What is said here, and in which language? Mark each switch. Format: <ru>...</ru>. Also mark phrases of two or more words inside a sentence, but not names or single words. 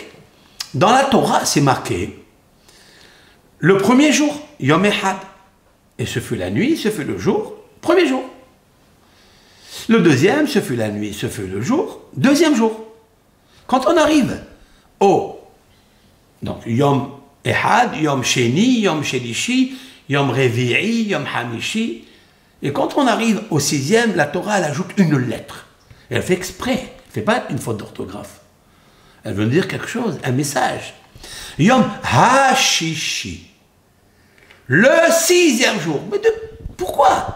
<fr>Dans la Torah, c'est marqué le premier jour,</fr> <he>יום אחד.</he> <fr>Et ce fut la nuit, ce fut le jour, premier jour. Le deuxième, ce fut la nuit, ce fut le jour, deuxième jour. Quand on arrive au donc</fr> <he>יום אחד יום שני יום שלישי יום רביעי יום חמישי,</he> <fr>et quand on arrive au 6e, la Torah, elle ajoute une lettre. Et elle fait exprès, elle ne fait pas une faute d'orthographe. Elle veut dire quelque chose, un message.</fr> <he>יום השישי,</he> <fr>le 6e jour. Mais pourquoi?</fr>